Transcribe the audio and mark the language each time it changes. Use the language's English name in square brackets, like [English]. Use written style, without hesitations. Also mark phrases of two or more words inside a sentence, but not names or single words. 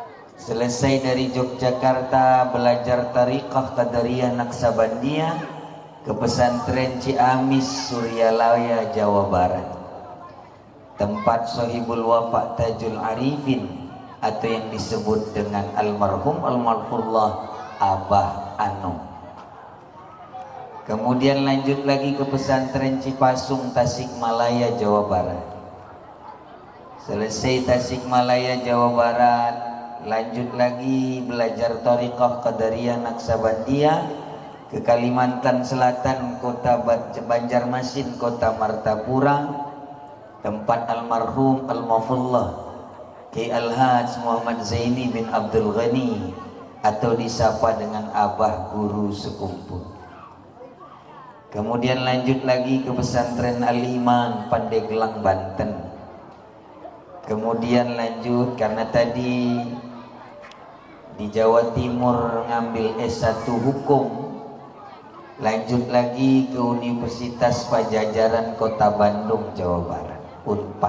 [Indonesian] Selesai dari Yogyakarta, belajar Tariqah Qadariyah Naksabandiyah, ke pesantren Ciamis, Suryalaya, Jawa Barat, tempat Sohibul Wafa Tajul Arifin atau yang disebut dengan almarhum almarhumullah Abah Ano. Kemudian lanjut lagi ke pesantren Cipasung, Tasikmalaya, Jawa Barat. Selesai Tasikmalaya, Jawa Barat, lanjut lagi belajar Thariqah Qadariyah Naksabandiyah ke Kalimantan Selatan, kota Banjarmasin, kota Martapura, tempat almarhum Al-Mafullah Ki Al-Haj Muhammad Zaini bin Abdul Ghani atau disapa dengan Abah Guru Sekumpul. Kemudian lanjut lagi ke pesantren Al-Iman, Pandeglang, Banten. Kemudian lanjut karena tadi di Jawa Timur ngambil S1 Hukum, lanjut lagi ke Universitas Pajajaran Kota Bandung, Jawa Barat, Unpad.